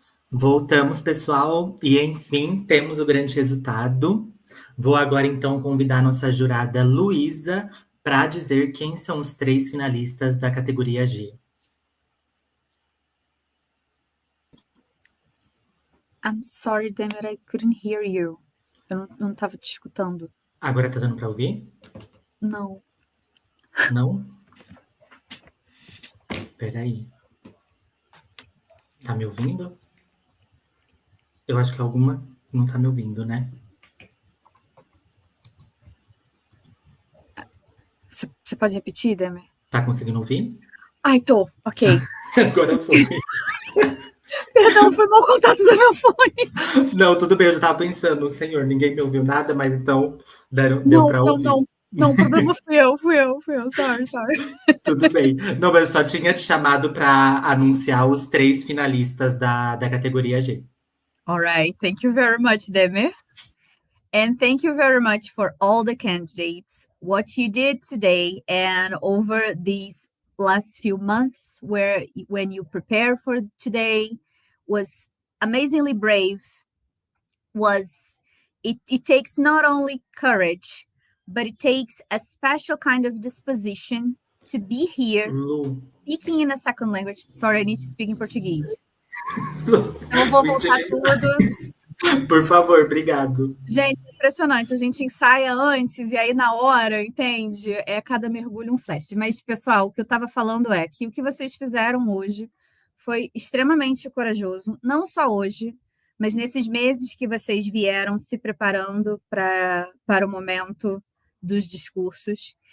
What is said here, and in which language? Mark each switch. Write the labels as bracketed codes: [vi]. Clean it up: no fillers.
[pt] Voltamos, pessoal, e enfim, temos o grande resultado. Vou agora, então, convidar a nossa jurada Luísa para dizer quem são os 3 finalistas da categoria G. [en] I'm sorry, Demer, I couldn't hear you. [pt] Eu não estava te escutando. Agora tá dando para ouvir? Não. Não? Peraí. Tá me ouvindo? Eu acho que alguma não tá me ouvindo, né? Você pode repetir, Demer? Tá conseguindo ouvir? Ai, tô. Ok. Agora foi. Perdão, foi mau contato do meu fone. Não, tudo bem, eu já tava pensando, senhor, ninguém me ouviu nada, mas então deu para ouvir. Não, o problema fui eu. [en] Sorry. [pt] Tudo bem. Não, mas eu só tinha te chamado para anunciar os 3 finalistas da categoria G. [en] All right, thank you very much, Demer. And thank you very much for all the candidates. What you did today and over these last few months when you prepare for today was amazingly brave. It takes not only courage, but it takes a special kind of disposition to be here Lu. speaking in a second language. Sorry, I need to speak in Português. [pt] Eu vou voltar tudo. Por favor, obrigado. Gente, é impressionante. A gente ensaia antes e aí na hora, entende? É cada mergulho um flash. Mas, pessoal, o que eu estava falando é que o que vocês fizeram hoje foi extremamente corajoso. Não só hoje, mas nesses meses que vocês vieram se preparando para o momento dos discursos.